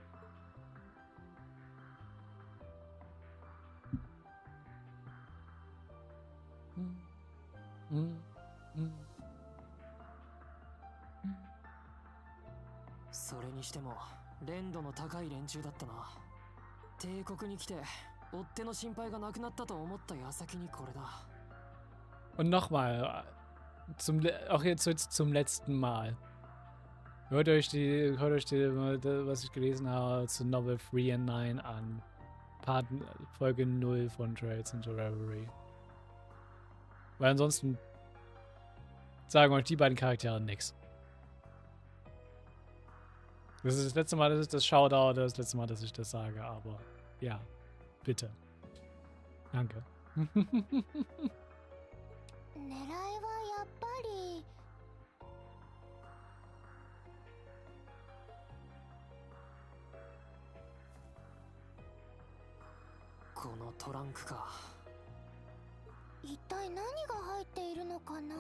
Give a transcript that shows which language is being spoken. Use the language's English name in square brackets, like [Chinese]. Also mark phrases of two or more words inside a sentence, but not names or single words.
[Japanese] それにしても連度の高い連中だったな。帝国に来て追っ手の心配がなくなったと思った矢先にこれだ。 [German] Und nochmal, auch jetzt zum letzten Mal. Hört euch was ich gelesen habe, zu Novel 3 and 9 an. Folge 0 von Trails into Reverie. Weil ansonsten sagen euch die beiden Charaktere nichts. Das ist das letzte Mal, dass ich das Shoutout, das letzte Mal, dass ich das sage, aber ja, bitte. Danke. [Japanese] 狙いはやっぱりこのトランクか。一体何が入っているのかな。